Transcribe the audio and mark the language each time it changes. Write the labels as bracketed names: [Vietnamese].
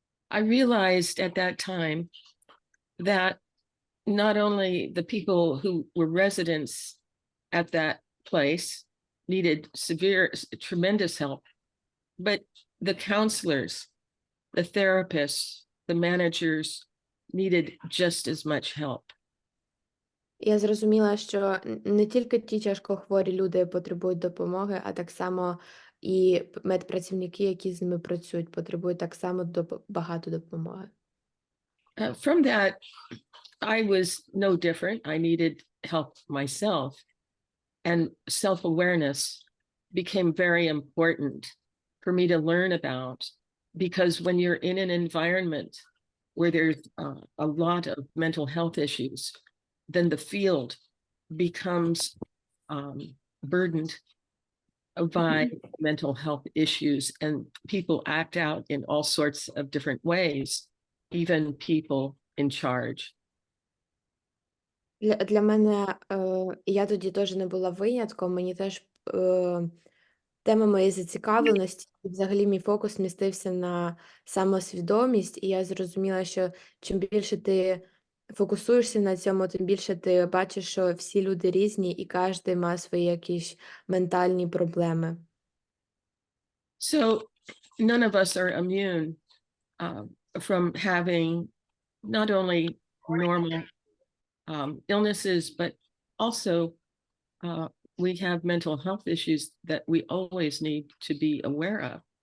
[English] I realized at that time that not only the people who were residents at that place needed tremendous help, but the counselors, the therapists, the managers needed just as much help. [Ukrainian] Я зрозуміла, що не тільки ті тяжкохворі люди потребують допомоги, а так само і медпрацівники, які з ними працюють, потребують так само багато допомоги. [English] From that, I was no different. I needed help myself, and self-awareness became very important for me to learn about, because when you're in an environment where there's a lot of mental health issues, then the field becomes burdened by mental health issues, and people act out in all sorts of different ways, even people in charge. [Ukrainian] Для мене, я тоді теж не була винятком, мені теж тема моєї зацікавленості, і взагалі мій фокус змістився на самосвідомість, і я зрозуміла, що чим більше ти фокусуєшся на цьому, тим більше ти бачиш, що всі люди різні, і кожен має свої якісь ментальні проблеми. [English] So none of us are immune from having not only normal illnesses, but also we have mental health issues that we always need to be aware of.